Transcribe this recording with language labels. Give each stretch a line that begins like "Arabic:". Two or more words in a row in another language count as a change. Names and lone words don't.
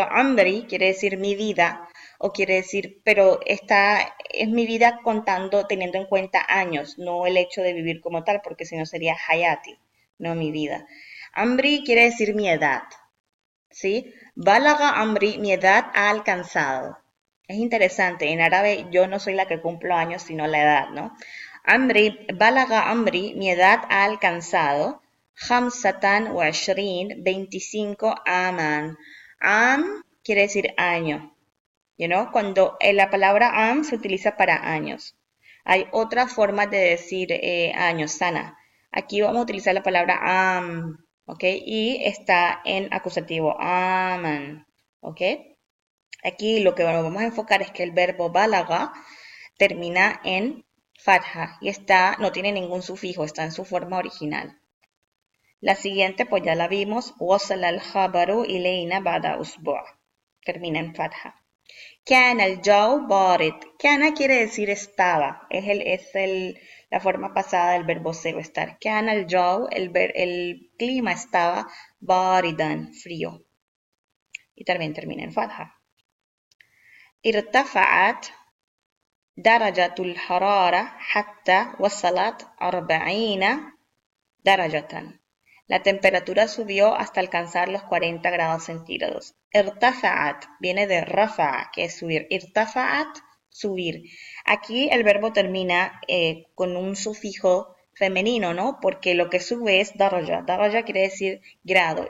Spanish: Amri quiere decir mi vida o quiere decir, pero esta es mi vida contando, teniendo en cuenta años, no el hecho de vivir como tal, porque si no sería hayati, no mi vida. Amri quiere decir mi edad, ¿sí?
Arabic: بلغ عمري,
Spanish: mi edad ha alcanzado. Es interesante, en árabe yo no soy la que cumplo años, sino la edad, ¿no?
Arabic: عمري، بلغ عمري,
Spanish: mi edad ha alcanzado.
Arabic: خمسة وعشرين، 25 عاما.
Spanish: Am quiere decir año, cuando la palabra am se utiliza para años. Hay otras formas de decir años, sana. Aquí vamos a utilizar la palabra am, ¿ok? Y está en acusativo, aman, ¿ok? Aquí lo que nos vamos a enfocar es que el verbo balaga termina en fatha y no tiene ningún sufijo, está en su forma original. La siguiente, pues ya la vimos,
Arabic: وصل الخبر إلينا بعد أسبوع'.
Spanish: Termina en fatha.
Arabic: كان الجو بارد.
Spanish: Kana quiere decir estaba. La forma pasada del verbo ser estar.
Arabic: كان الجو,
Spanish: el clima estaba baridan, frío. Y también termina en fatha.
Arabic: ارتفعت درجة الحرارة حتى وصلت 40 درجة.
Spanish: La temperatura subió hasta alcanzar los 40 grados centígrados. Irtafa'at viene de rafa'a, que es subir. Irtafa'at, subir. Aquí el verbo termina con un sufijo femenino, ¿no? Porque lo que sube es daraja. Daraja quiere decir grado.